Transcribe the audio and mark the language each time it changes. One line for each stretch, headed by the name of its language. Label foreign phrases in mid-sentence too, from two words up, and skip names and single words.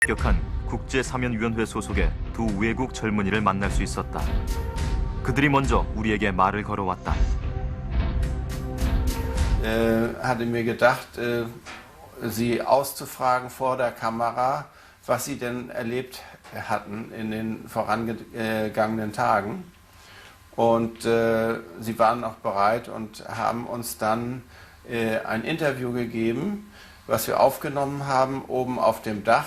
Korean: 합격한 국제사면위원회 소속의 두 외국 젊은이를 만날 수 있었다. 그들이 먼저 우리에게 말을 걸어왔다.
German: Hatte mir gedacht, Sie auszufragen vor der Kamera, was Sie denn erlebt hatten in den vorangegangenen Tagen. Und Sie waren auch bereit und haben uns dann ein Interview gegeben, was wir aufgenommen haben oben auf dem Dach.